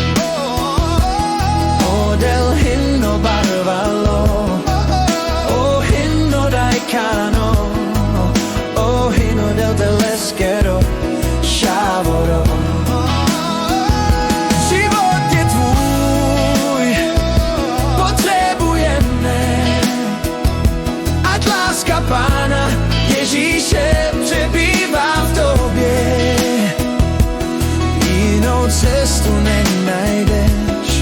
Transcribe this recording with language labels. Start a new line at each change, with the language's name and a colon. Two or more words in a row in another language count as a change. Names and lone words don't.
Romany: O del hinno barvallo O hinno daicano O hinno del teleskero Šávoro
Czech: Pána Ježíše přebývá v tobě Jinou cestu nenajdeš